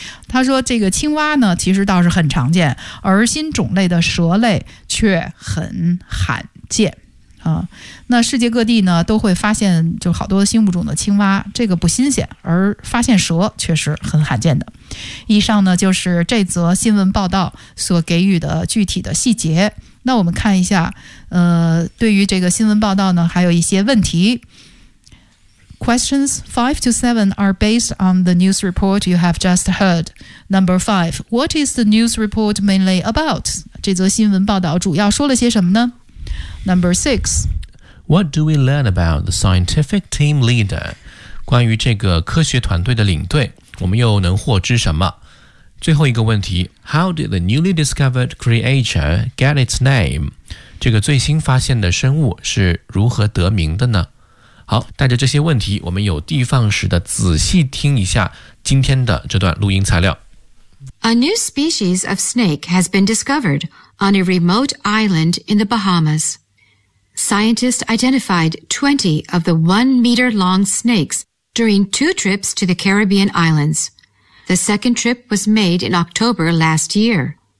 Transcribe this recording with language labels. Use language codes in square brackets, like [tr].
[zh] 他说这个青蛙呢其实倒是很常见，而新种类的蛇类却很罕见、那世界各地呢都会发现就好多新物种的青蛙，这个不新鲜，而发现蛇确实很罕见的。以上呢就是这则新闻报道所给予的具体的细节。那我们看一下对于这个新闻报道呢还有一些问题。 [en] Questions 5 to 7 are based on the news report you have just heard. Number 5, what is the news report mainly about? [zh] 这则新闻报道主要说了些什么呢？ [en] Number 6, what do we learn about the scientific team leader? [zh] 关于这个科学团队的领队，我们又能获知什么？最后一个问题， [en] how did the newly discovered creature get its name? [zh] 这个最新发现的生物是如何得名的呢？好，带着这些问题，我们有的放矢地仔细听一下今天的这段录音材料。 [en] A new species of snake has been discovered on a remote island in the Bahamas. Scientists identified 20 of the 1-meter-long snakes during 2 trips to the Caribbean islands. The second trip was made in October last year.